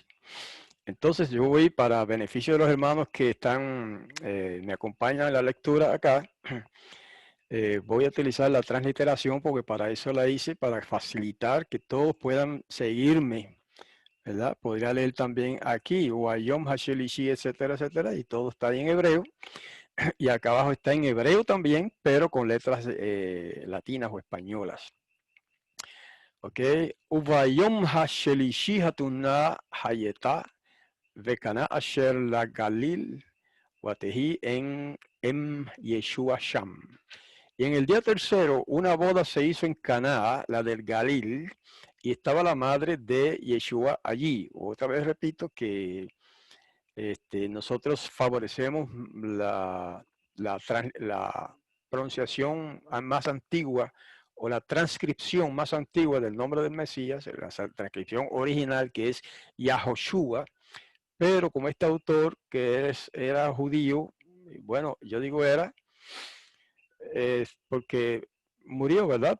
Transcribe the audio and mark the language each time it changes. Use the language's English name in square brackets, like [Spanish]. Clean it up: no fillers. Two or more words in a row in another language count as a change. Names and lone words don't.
[Spanish] Entonces yo voy, para beneficio de los hermanos que están, me acompañan en la lectura acá, voy a utilizar la transliteración porque para eso la hice, para facilitar que todos puedan seguirme, ¿verdad? Podría leer también aquí, [Hebrew] ויום השלישי, [Spanish] etcétera, etcétera, y todo está en hebreo. Y acá abajo está en hebreo también, pero con letras latinas o españolas. Ok. [Hebrew] וביום השלישי חתונה היתה בקנה אשר ל גליל ותהי אם ישוע שם. [Spanish] Y en el día tercero, una boda se hizo en Caná, la del Galil, y estaba la madre de Yeshua allí. Otra vez repito que nosotros favorecemos la pronunciación más antigua o la transcripción más antigua del nombre del Mesías, la transcripción original que es Yahoshua, pero como este autor que era judío, bueno, yo digo era, porque murió, ¿verdad?